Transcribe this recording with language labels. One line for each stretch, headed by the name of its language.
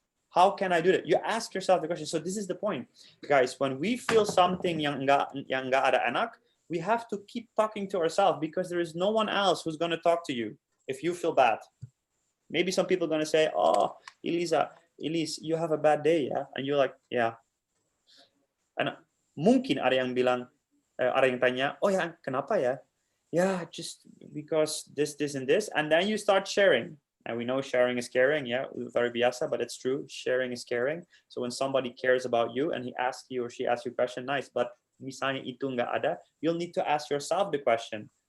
English: How can I do that? You ask yourself the question. So this is the point, guys. When we feel something
Indonesian: yang nggak ada enak,
English: we have to keep talking to ourselves, because there is no one else who's going to talk to you if you feel bad. Maybe some people are going to say, oh, Elise, you have a bad day, yeah? And you're like, yeah.
Indonesian: And mungkin ada yang bilang, ada yang tanya, oh ya, kenapa ya?
English: Yeah, just because this, and this. And then you start sharing. And we know sharing is caring, yeah, very
Indonesian: biasa,
English: but it's true. Sharing is caring. So when somebody cares about you and he asks you or she asks you a question, nice. But
Indonesian: misalnya itu nggak ada,
English: you'll need to ask yourself the question.